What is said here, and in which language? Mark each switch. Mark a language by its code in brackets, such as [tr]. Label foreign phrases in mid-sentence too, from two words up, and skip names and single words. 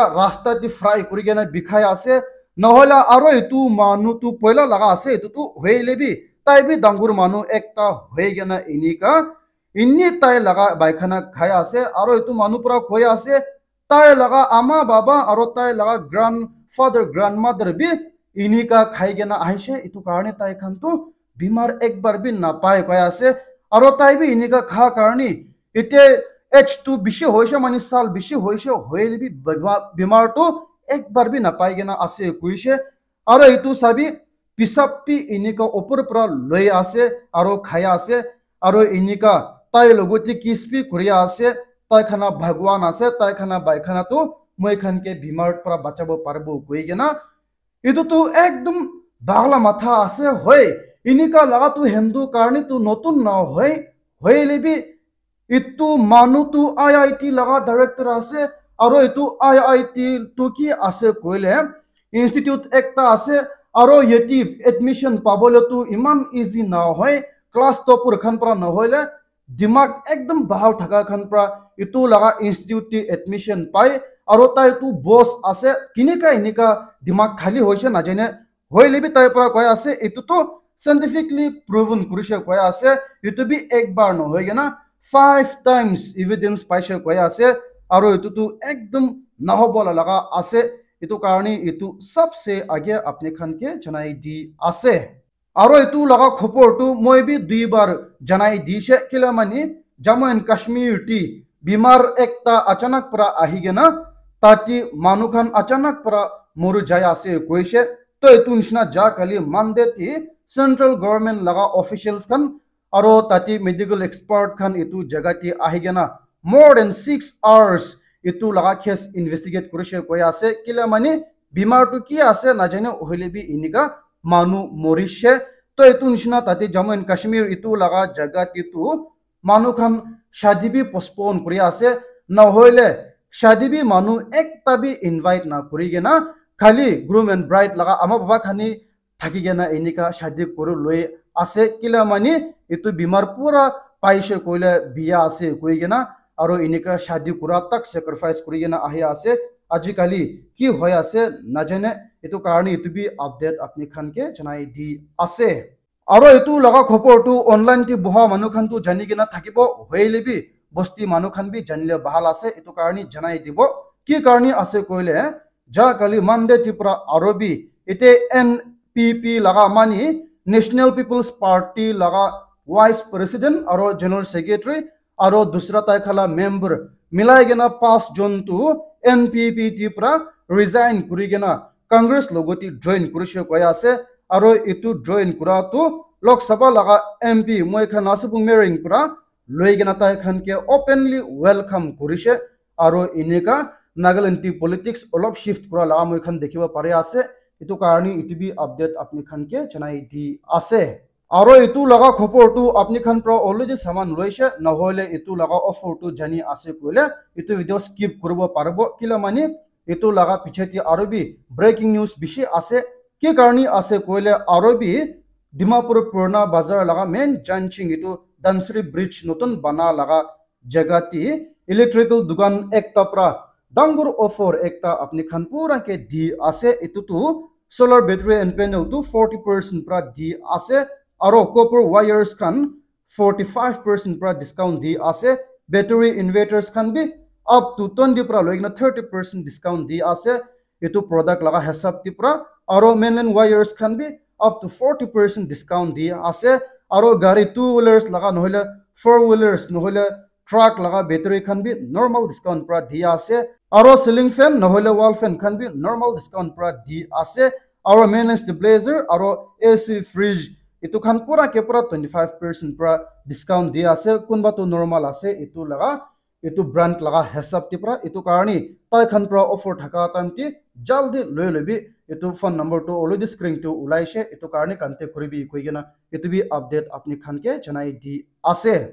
[nag] rasta ti fry kuri gena bikhai ase নহলে aro itu manu tu poila laga ase itu tu hoilebi tai bi dangur manu ekta hoye gena inika inni tai laga baikhana khai ase aro itu manu pura khoi ase tai laga ama baba aro tai laga [en] grandfather grandmother [nag] bi inika khai gena aise itu karone tai khan tu bimar ekbar bi na pai koi ase aro tai bi inika kha karni ite H2 bishi hoise mani sal bishi hoise hoilebi bimar tu ekbar bi na pai gena ase kuise aro itu sabi pisappi inika opor pra loi ase aro khaya ase aro inika tai logoti kispi kuriya ase tai khana bhagwan ase tai khana baikhana tu moi khan ke bimar pra bachabo parbo koi gena itu tu ekdom bagla matha ase hoy inika laga tu hindu karni tu notun na hoy hoilebi itu manu tu IIT laga director ase aro itu IIT tu ki ase koile institute ekta ase aro yeti admission pabole tu iman easy na hoy class topur khan pra na hoile dimag ekdom bahal thaka khan pra itu laga institute ti admission pai aro tai tu boss ase kinika inika dimag khali hoise na jane hoile bi tai pra koi ase itu to [en] scientifically proven [nag] kurishe koi ase itu bi ekbar no hoy gena [en] 5 times evidence [nag] paise koi ase aro itu tu ekdom nahobola laga ase itu karni itu sabse age apne khan ke janai di ase aro itu laga khopor tu moi bi dui bar janai di she kila mani Jammu and Kashmir ti bimar ekta achanak pra ahigena tati manu khan achanak pra moru jai ase koise to itu nishna ja kali mande ti [en] central government [nag] laga officials khan aro tati [en] medical expert [nag] khan itu jagati ahigena [en] more than 6 hours [nag] itu laga [en] case investigate [nag] kurishe koi ase kila mani bimar tu ki ase na jane hoilebi inika manu morishe to itu nishna tati Jammu and Kashmir itu laga jagati tu manu khan shadi bi postpone kuri ase na hoile shadi bi manu ekta bi invite na kuri gena khali [en] groom and bride [nag] laga ama baba khani thaki gena inika shadi koru loi ase kila mani itu bimar pura paise koile biya ase koi gena aro inika shadi kura tak sacrifice kuri gena ahi ase ajikali ki hoy ase na jane itu karni itu bi update apni khan ke janai di ase aro itu laga khopor tu online ti boha manu khan tu jani gena thakibo hoilebi bosti manu khan bi janile bahal ase itu karni janai dibo ki karni ase koile ja kali mande tipra arobi ite NPP laga mani National People's Party laga [en] vice president [nag] aro [en] general secretary [nag] aro dusra tai khala member milai gena 5 jon tu NPP ti pra resign kuri gena Congress logoti join kurishe koi ase aro itu join kura tu Lok Sabha laga MP moi khan asupung mering pra loi gena tai khan ke [en] openly welcome [nag] kurishe aro inika Nagaland ti politics olop shift kura la moi khan dekhiba pare ase itu karni itu bi update apni khan ke janai di ase aro itu laga khopor tu apni khan pro already saman loise na hoile itu laga offer tu jani ase koile itu [en] video skip [nag] kurbo parbo kila mani itu laga picheti aro bi [en] breaking news [nag] bishi ase ki karni ase koile aro bi Dimapur Purna Bazar laga main janching itu Dansri Bridge notun bana laga jagati electrical dukan ekta pra dangur offer ekta apni khan pura ke di ase itu tu [en] solar battery and panel [nag] tu 40% pra di ase aro [en] copper wires [nag] khan 45% pra discount di ase [en] battery inverters [nag] khan bi [en] up to 20 [nag] pra loigna 30% discount di ase itu product laga hesab ti pra aro [en] mainland wires [nag] khan bi [en] up to 40% [nag] discount di ase aro gari [en] two wheelers [nag] laga nohile [en] four wheelers [nag] nohole truck laga battery khan bi [en] normal discount [nag] pra di ase aro ceiling fan nohole [en] wall fan [nag] khan bi [en] normal discount [nag] pra di ase aro [en] main stabilizer [nag] aro [en] AC fridge [nag] itu khan pura ke pura 25% pra discount di ase kunba to normal ase itu laga itu brand laga hesab ti pra itu karni tai khan pra offer thaka time ti jaldi loi lobi itu [en] phone number [nag] to already screen to ulaise itu karni contact koribi koigena itu bi update apni khan ke janai di ase